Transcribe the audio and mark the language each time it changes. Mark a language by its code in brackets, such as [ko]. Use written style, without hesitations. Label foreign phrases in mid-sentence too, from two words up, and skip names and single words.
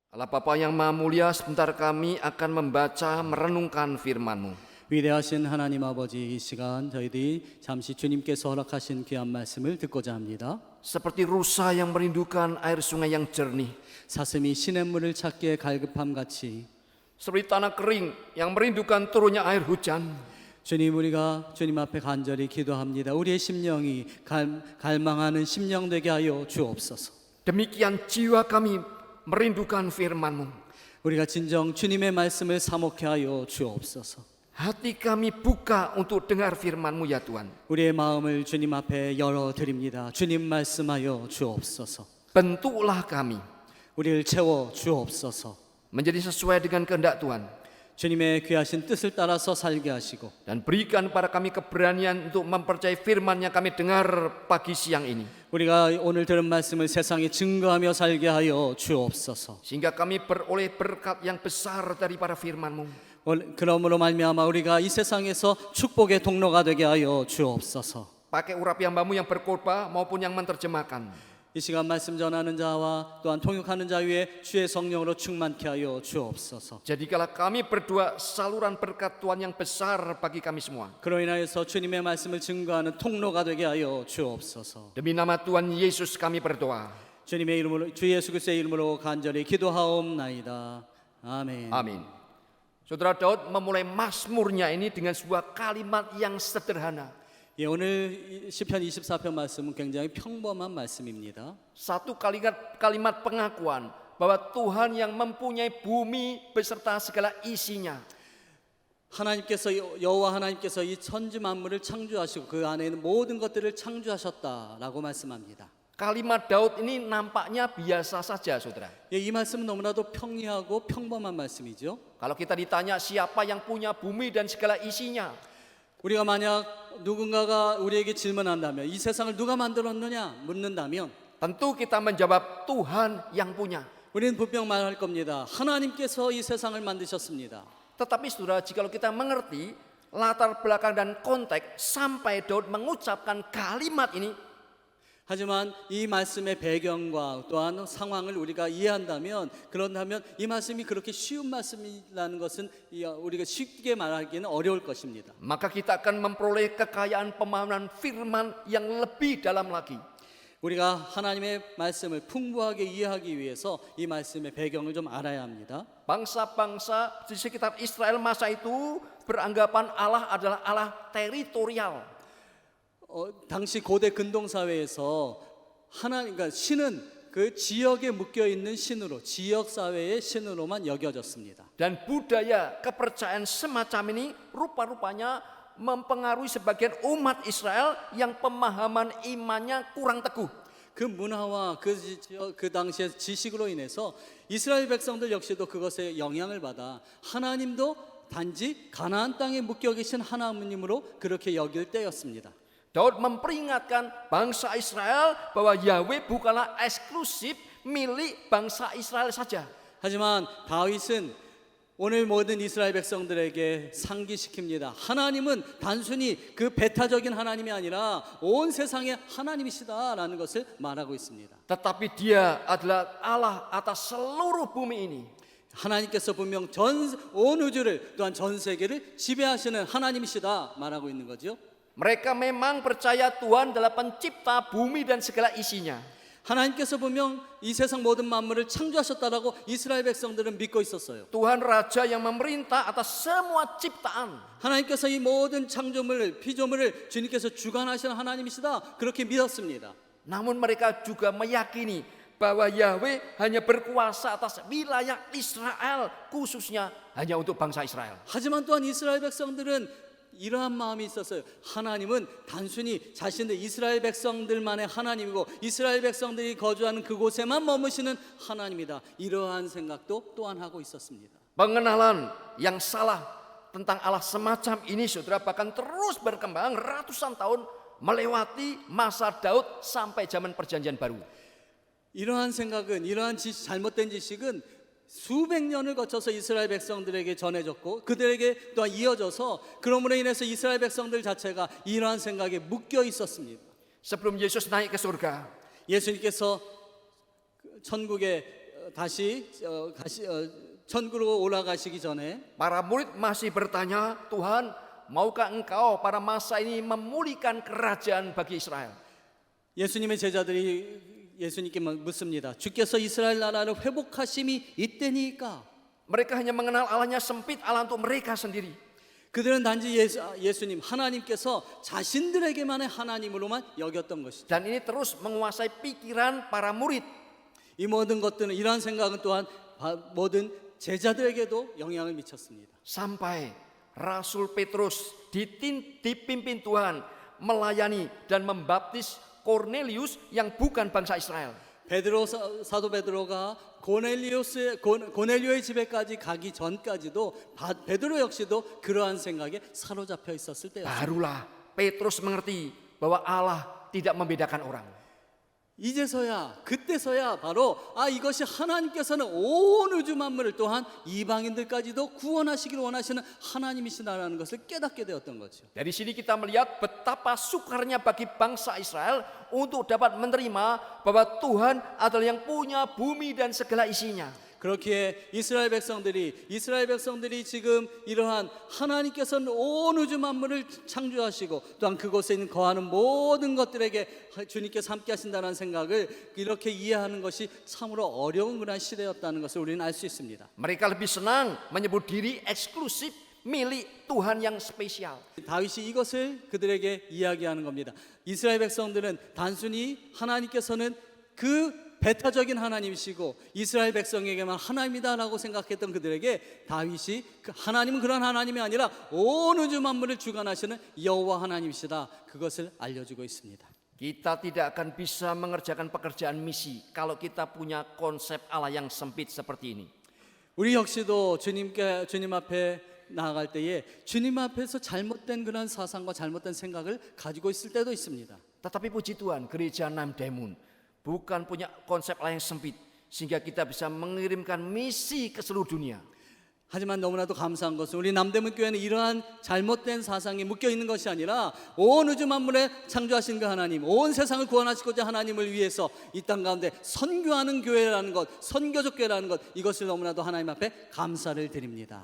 [id] Allah Bapa yang Maha Mulia, sebentar kami akan membaca merenungkan firman-Mu. [ko] 위대하신 하나님 아버지, 이 시간 저희들이 잠시 주님께서 허락하신 귀한 말씀을 듣고자 합니다. [id] Seperti rusa yang merindukan air sungai yang jernih, [ko] 사슴이 시냇물을 찾기에 갈급함 같이 [id] seperti tanah kering yang merindukan turunnya air hujan. [ko] 주님, 우리가 주님 앞에 간절히 기도합니다. 우리의 심령이 갈망하는 심령 되게 하여 주옵소서. [id] Demikian jiwa kami merindukan firman-Mu. [ko] 우리가 진정 주님의 말씀을 사모케 하여 주옵소서. [id] Hati kami buka untuk dengar firman-Mu ya Tuhan. [ko] 우리의 마음을 주님 앞에 열어드립니다. 주님 말씀하여 주옵소서. [id] Bentuklah kami [ko] 우리를 채워 주옵소서. [id] menjadi sesuai dengan kehendak Tuhan. [ko] 주님의 귀하신 뜻을 따라서 살게 하시고 [id] Dan berikan pada kami keberanian untuk mempercayai firman yang kami dengar pagi siang ini. [ko] 우리가 오늘 들은 말씀을 세상에 증거하며 살게 하여 주옵소서. [id] Sehingga kami beroleh berkat yang besar daripada firman-Mu. [ko] 그러므로 말미암아 우리가 이 세상에서 축복의 통로가 되게 하여 주옵소서. [id] Pakai urapi hamba-Mu yang berkhotbah maupun yang menerjemahkan. [ko] 이 시간 말씀 전하는 자와 또한 통역하는 자 위에 주의 성령으로 충만케 하여 주옵소서. [id] Jadikanlah kami berdua saluran berkat Tuhan yang besar bagi kami semua. [ko] 그로 인하여서 주님의 말씀을 증거하는 통로가 되게 하여 주옵소서. [id] Demi nama Tuhan Yesus kami berdoa. [ko] 주님의 이름으로, 주 예수 그리스도의 이름으로 간절히 기도하옵나이다. 아멘. [id] Amin. Saudara Daud memulai mazmurnya ini dengan sebuah kalimat yang sederhana. [ko] 예, 오늘 시편 24편 말씀은 굉장히 평범한 말씀입니다. [id] Satu kalimat pengakuan bahwa Tuhan yang mempunyai bumi beserta segala isinya. [ko] 하나님께서 여호와 하나님께서 이 천지 만물을 창조하시고 그 안에 있는 모든 것들을 창조하셨다라고 말씀합니다. [id] Kalimat Daud ini nampaknya biasa saja, saudara. [ko] 예, 이 말씀은 너무나도 평이하고 평범한 말씀이죠. [id] Kalau kita ditanya siapa yang punya bumi dan segala isinya, [ko] 우리가 만약 누군가가 우리에게 질문한다면 이 세상을 누가 만들었느냐 묻는다면 [id] tentu kita menjawab Tuhan yang punya. [ko] 우리는 분명 말할 겁니다. 하나님께서 이 세상을 만드셨습니다. [id] Tetapi saudara, jikalau kita mengerti latar belakang dan konteks sampai Daud mengucapkan kalimat ini, [ko] 하지만 이 말씀의 배경과 또한 상황을 우리가 이해한다면 그런다면 이 말씀이 그렇게 쉬운 말씀이라는 것은 우리가 쉽게 말하기는 어려울 것입니다. [id] maka kita akan memperoleh kekayaan pemahaman firman yang lebih dalam lagi. [ko] 우리가 하나님의 말씀을 풍부하게 이해하기 위해서 이 말씀의 배경을 좀 알아야 합니다. [id] Bangsa-bangsa di sekitar Israel masa itu beranggapan Allah adalah Allah teritorial. [ko] 당시 고대 근동 사회에서 그러니까 신은 그 지역에 묶여 있는 신으로, 지역 사회의 신으로만 여겨졌습니다. [id] Dan budaya kepercayaan semacam ini rupa-rupanya mempengaruhi sebagian umat Israel yang pemahaman imannya kurang teguh. [ko] 그 문화와 그 당시의 지식으로 인해서 이스라엘 백성들 역시도 그것에 영향을 받아 하나님도 단지 가나안 땅에 묶여 계신 하나님으로 그렇게 여길 때였습니다. [id] Daud memperingatkan bangsa Israel bahwa Yahweh bukanlah eksklusif milik bangsa Israel saja. [ko] 하지만 다윗은 오늘 모든 이스라엘 백성들에게 상기시킵니다. 하나님은 단순히 그 배타적인 하나님이 아니라 온 세상의 하나님이시다라는 것을 말하고 있습니다. [id] Tetapi Dia adalah Allah atas seluruh bumi ini. [ko] 하나님께서 분명 온 우주를 또한 전 세계를 지배하시는 하나님이시다 말하고 있는 거죠. [id] Mereka memang percaya Tuhan adalah pencipta bumi dan segala isinya. [ko] 하나님께서 분명 이 세상 모든 만물을 창조하셨다라고 이스라엘 백성들은 믿고 있었어요. [id] Tuhan Raja yang memerintah atas semua ciptaan. [ko] 하나님께서 이 모든 창조물을, 피조물을 주님께서 주관하시는 하나님이시다 그렇게 믿었습니다. [id] Namun mereka juga meyakini bahwa Yahweh hanya berkuasa atas wilayah Israel, khususnya hanya untuk bangsa Israel. [ko] 하지만 또한 이스라엘 백성들은 이러한 마음이 있었어요. 하나님은 단순히 자신들 이스라엘 백성들만의 하나님이고 이스라엘 백성들이 거주하는 그곳에만 머무시는 하나님이다. 이러한 생각도 또한 하고 있었습니다. [id] Pengenalan yang salah tentang Allah semacam ini, saudara, bahkan terus berkembang ratusan tahun melewati masa Daud sampai zaman Perjanjian Baru. [ko] 이러한 생각은, 이러한 잘못된 지식은 수백 년을 거쳐서 이스라엘 백성들에게 전해졌고 그들에게 또한 이어져서 그러므로 인해서 이스라엘 백성들 자체가 이러한 생각에 묶여 있었습니다. [id] Sebelum Yesus naik ke surga, [ko] 예수님께서 천국에 다시 천국으로 올라가시기 전에 [id] para murid masih bertanya, Tuhan, maukah engkau pada masa ini memulihkan kerajaan bagi Israel? [ko] 예수님의 제자들이 예수님께 묻습니다. 주께서 이스라엘 나라를 회복하심이 이때니까? [id] Mereka hanya mengenal Allahnya sempit, Allah untuk mereka sendiri. [ko] 그들은 단지 예수님 하나님께서 자신들에게만의 하나님으로만 여겼던 것이죠. [id] Dan ini terus menguasai pikiran para murid. [ko] 이 모든 것들은 이러한 생각은 또한 모든 제자들에게도 영향을 미쳤습니다. [id] Sampai Rasul Petrus dipimpin Tuhan melayani dan membaptis Cornelius yang bukan bangsa Israel. [ko] 사도 베드로가 고넬료의 집에까지 가기 전까지도 베드로 역시도 그러한 생각에 사로잡혀 있었을 때였습니다. [id] Barulah Petrus mengerti bahwa Allah tidak membedakan orang. [ko] 그때서야 바로 이것이 하나님께서는 온 우주 만물을 또한 이방인들까지도 구원하시기를 원하시는 하나님이시다라는 것을 깨닫게 되었던 거죠. [id] Dari sini kita melihat betapa sukarnya bagi bangsa Israel untuk dapat menerima bahwa Tuhan adalah yang punya bumi dan segala isinya. [ko] 그렇기에 이스라엘 백성들이 지금 이러한 하나님께서는 온 우주 만물을 창조하시고 또한 그곳에 있는 거하는 모든 것들에게 주님께서 함께 하신다는 생각을 이렇게 이해하는 것이 참으로 어려운 그런 시대였다는 것을 우리는 알 수 있습니다. [id] Mereka lebih senang menyebut diri eksklusif milik Tuhan yang spesial. [ko] 다윗이 이것을 그들에게 이야기하는 겁니다. 이스라엘 백성들은 단순히 하나님께서는 그 배타적인 하나님이시고 이스라엘 백성에게만 하나님이다라고 생각했던 그들에게 다윗이 하나님은 그런 하나님이 아니라 온 우주 만물을 주관하시는 여호와 하나님이시다, 그것을 알려주고 있습니다. [id] Kita tidak akan bisa mengerjakan pekerjaan misi kalau kita punya konsep Allah yang sempit seperti ini. [ko] 우리 역시도 주님 앞에 나아갈 때에 주님 앞에서 잘못된 그런 사상과 잘못된 생각을 가지고 있을 때도 있습니다. [id] Tetapi puji Tuhan, gereja Namdaemun bukan punya konsep Allah yang sempit sehingga kita bisa mengirimkan misi ke seluruh dunia. [ko] 하지만 너무나도 감사한 것은 우리 남대문 교회는 이러한 잘못된 사상에 묶여 있는 것이 아니라 온 우주 만물에 창조하신 그 하나님, 온 세상을 구원하시고자 하나님을 위해서 이 땅 가운데 선교하는 교회라는 것, 선교적 교회라는 것, 이것을 너무나도 하나님 앞에 감사를 드립니다.